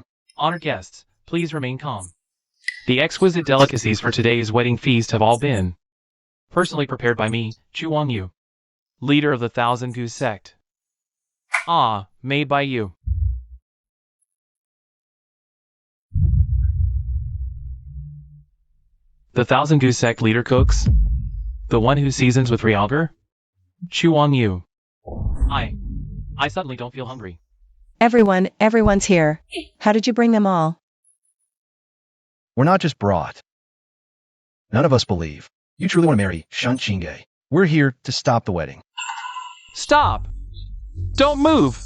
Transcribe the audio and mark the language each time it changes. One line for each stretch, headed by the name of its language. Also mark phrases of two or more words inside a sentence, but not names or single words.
English: Honored guests, please remain calm. The exquisite delicacies for today's wedding feast have all been personally prepared by me, Chu Wangyu, leader of the Thousand Goose sect. Made by you. The Thousand Goose sect leader cooks? The one who seasons with realgar? Chu Wangyu. I suddenly don't feel hungry. Everyone's here. How did you bring them all? We're not just brought. None of us believe you truly want to marry Shun Chinge. We're here to stop the wedding. Stop! Don't move!